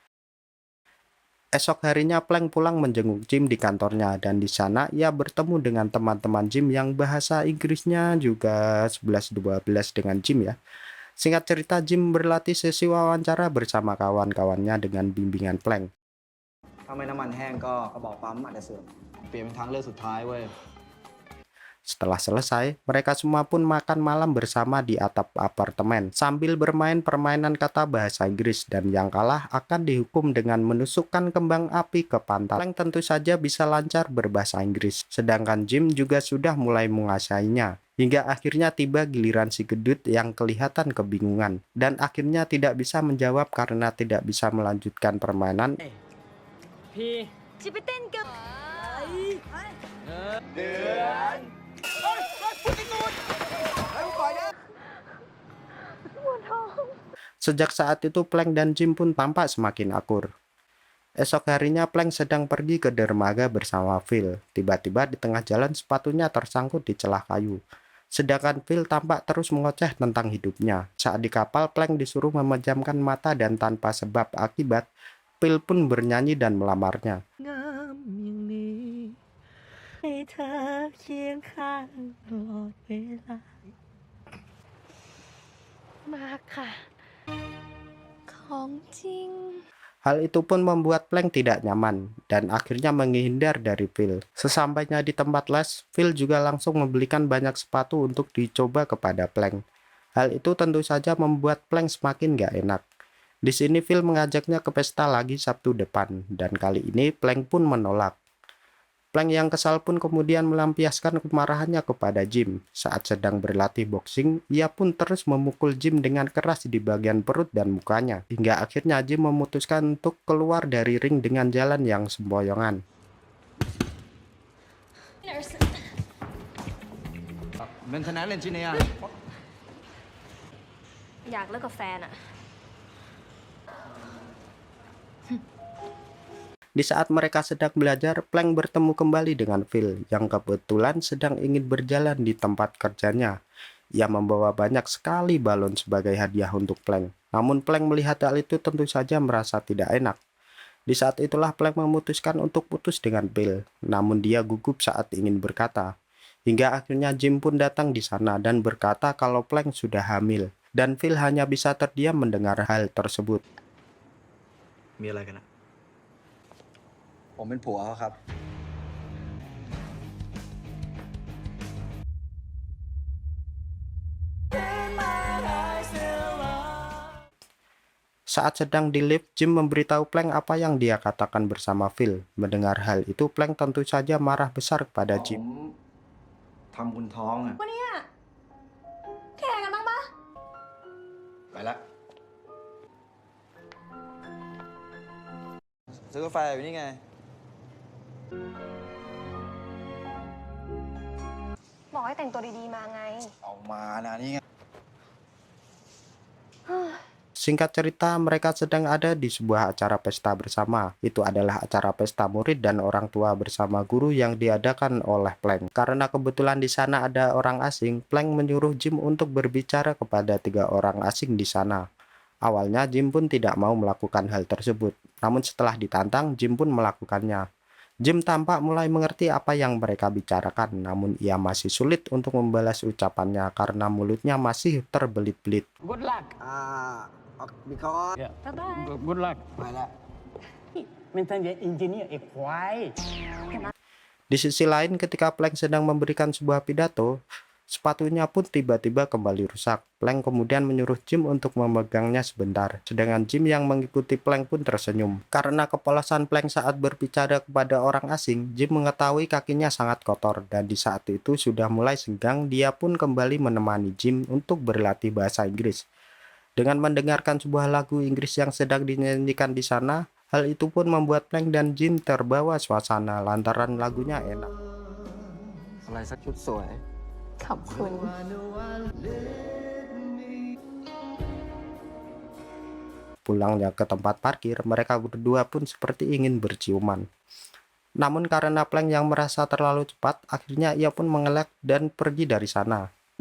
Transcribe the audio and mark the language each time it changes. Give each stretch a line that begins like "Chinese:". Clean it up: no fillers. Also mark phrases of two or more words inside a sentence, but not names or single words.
Indonesian: Esok harinya Plank pulang menjenguk Jim di kantornya dan di sana ia bertemu dengan teman-teman Jim yang bahasa Inggrisnya juga 11-12 dengan Jim ya. Singkat cerita, Jim berlatih sesi wawancara bersama kawan-kawannya dengan bimbingan Plank.
Thai: ถ้าไม่น้ำมันแห้งก็กระบอกปั๊มอาจจะเสื่อมเปลี่ยนเป็นทางเลือกสุดท้ายเว้ย
Indonesian: Setelah selesai, mereka semua pun makan malam bersama di atap apartemen sambil bermain permainan kata bahasa Inggris dan yang kalah akan dihukum dengan menusukkan kembang api ke pantat. Plank tentu saja bisa lancar berbahasa Inggris, sedangkan Jim juga sudah mulai menguasainya. Hingga akhirnya tiba giliran si gedut yang kelihatan kebingungan dan akhirnya tidak bisa menjawab karena tidak bisa melanjutkan permainan.
Thai: พี่ จะไปเต้นกับ
Indonesian: Sejak saat itu Plank dan Jim pun tampak semakin akur. Esok harinya Plank sedang pergi ke dermaga bersama Phil. Tiba-tiba di tengah jalan sepatunya tersangkut di celah kayu. Sedangkan Phil tampak terus mengoceh tentang hidupnya. Saat di kapal, Plank disuruh memejamkan mata dan tanpa sebab akibat, Phil pun bernyanyi dan melamarnya.
Thai: งามอย่างนี้ให้เธอเคียงข้างตลอดเวลา มาค่ะ ของจริง
Indonesian: Hal itu pun membuat Plank tidak nyaman dan akhirnya menghindar dari Phil. Sesampainya di tempat les, Phil juga langsung membelikan banyak sepatu untuk dicoba kepada Plank. Hal itu tentu saja membuat Plank semakin gak enak. Di sini Phil mengajaknya ke pesta lagi Sabtu depan dan kali ini Plank pun menolak. Plank yang kesal pun kemudian melampiaskan kemarahannya kepada Jim. Saat sedang berlatih boxing, ia pun terus memukul Jim dengan keras di bagian perut dan mukanya. Hingga akhirnya Jim memutuskan untuk keluar dari ring dengan jalan yang sempoyongan.
English: maintenance engineer
Thai: อยากเลิกกับแฟนอะ
Indonesian: Di saat mereka sedang belajar, Plank bertemu kembali dengan Phil yang kebetulan sedang ingin berjalan di tempat kerjanya. Ia membawa banyak sekali balon sebagai hadiah untuk Plank. Namun Plank melihat hal itu tentu saja merasa tidak enak. Di saat itulah Plank memutuskan untuk putus dengan Phil. Namun dia gugup saat ingin berkata. Hingga akhirnya Jim pun datang di sana dan berkata kalau Plank sudah hamil. Dan Phil hanya bisa terdiam mendengar hal tersebut.
Thai: มีอะไรกันอะผมเป็นผัวเขาครับ
Indonesian: Saat sedang di lift, Jim memberitahu Plank apa yang dia katakan bersama Phil. Mendengar hal itu, Plank tentu saja marah besar kepada
Thai: ผม
Indonesian: Jim.
Thai: ทำคุณท้องอะ วันนี้แข่งกันบ้างปะ ไปละซื้อกาแฟอยู่นี่ไง บอกให้แต่งตัวดีๆมาไง เอามานะนี่ไง
Indonesian: Singkat cerita, mereka sedang ada di sebuah acara pesta bersama. Itu adalah acara pesta murid dan orang tua bersama guru yang diadakan oleh Plank. Karena kebetulan di sana ada orang asing, Plank menyuruh Jim untuk berbicara kepada 3 orang asing di sana. Awalnya Jim pun tidak mau melakukan hal tersebut. Namun setelah ditantang, Jim pun melakukannya. Jim tampak mulai mengerti apa yang mereka bicarakan, namun ia masih sulit untuk membalas ucapannya karena mulutnya masih terbelit-belit.
English: Good luck บิคอส yeah. Bye-bye. Good luck
Thai: ไปละ
English: Maintenance engineer
Thai: ไอ้ควาย
Indonesian: Di sisi lain, ketika Plank sedang memberikan sebuah pidato, sepatunya pun tiba-tiba kembali rusak. Plank kemudian menyuruh Jim untuk memegangnya sebentar. Sedangkan Jim yang mengikuti Plank pun tersenyum. Karena kepolosan Plank saat berbicara kepada orang asing, Jim mengetahui kakinya sangat kotor. Dan di saat itu sudah mulai senggang, dia pun kembali menemani Jim untuk berlatih bahasa Inggris. Dengan mendengarkan sebuah lagu Inggris yang sedang dinyanyikan di sana, hal itu pun membuat Plank dan Jim terbawa suasana lantaran lagunya enak.
Thai: อะไรสักชุดสวย ขอบคุณ
Indonesian: Pulangnya ke tempat parkir, mereka berdua pun seperti ingin berciuman. Namun karena Plank yang merasa terlalu cepat, akhirnya ia pun mengelak dan pergi dari sana.